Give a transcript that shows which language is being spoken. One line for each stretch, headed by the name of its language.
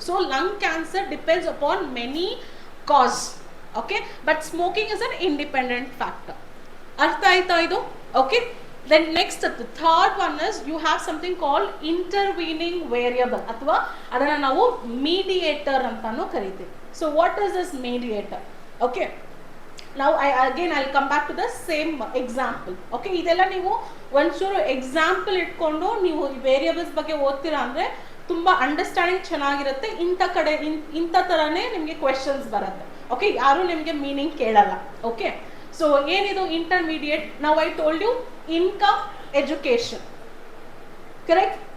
English: So lung cancer depends upon many cause. Okay, but smoking is an independent factor.
Kannada: ಅರ್ಥ ಆಯ್ತಾ ಇದು?
English: okay, then next third one is you have something called intervening variable,
Kannada: ಅಥವಾ ಅದನ್ನು ನಾವು mediator ಅಂತಾನು ಕರಿತೀವಿ.
English: So what is this mediator? Okay, ನಾವು I'll come back to the same example.
Kannada: Okay, ಇದೆಲ್ಲ ನೀವು ಒಂಚೂರು ಎಕ್ಸಾಂಪಲ್ ಇಟ್ಕೊಂಡು ನೀವು ವೇರಿಯಬಲ್ಸ್ ಬಗ್ಗೆ ಓದ್ತೀರಾ ಅಂದರೆ ತುಂಬ ಅಂಡರ್ಸ್ಟ್ಯಾಂಡಿಂಗ್ ಚೆನ್ನಾಗಿರುತ್ತೆ. ಇಂಥ ಥರನೇ ನಿಮಗೆ ಕ್ವೆಶನ್ಸ್ ಬರುತ್ತೆ. ಓಕೆ, ಯಾರು ನಿಮಗೆ ಮೀನಿಂಗ್ ಕೇಳಲ್ಲ.
English: okay, so
Kannada: ಏನಿದು
English: Intermediate? ನಾವು I told you income, education, correct?